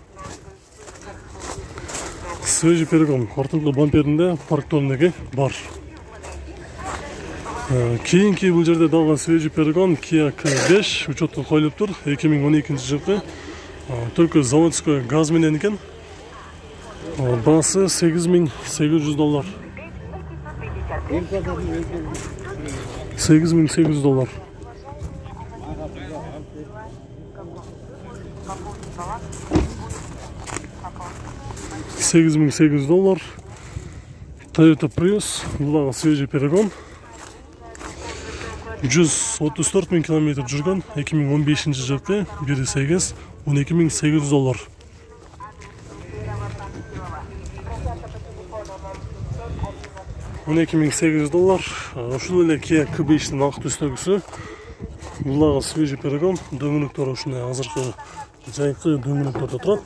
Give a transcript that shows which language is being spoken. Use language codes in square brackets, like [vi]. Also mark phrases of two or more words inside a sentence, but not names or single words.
[ru] Свежий перегон [ky] артыңкы бамперинде парктондоги бар. Кийинки бул жерде дагы [ru] свежий перегон [ky] Kia K5 учетко коюлуптур. 2012 жылкы [ru] только заводской газ [ky] менен экен. Басы $8.800. $8.800. $8.800. Toyota Prius, бұл [ru] свежий перегон. [ky] 134.000 км жүрген, 2015 жылкы 1.8, $12.800. $12.800. Ушул эле Kia K5'тин ак түстөгүсү. Бул [ru] свежий перегон, [ky] дөңгөлөктөр ушундай азыркы жайкы дөңгөлөктөрдө турат.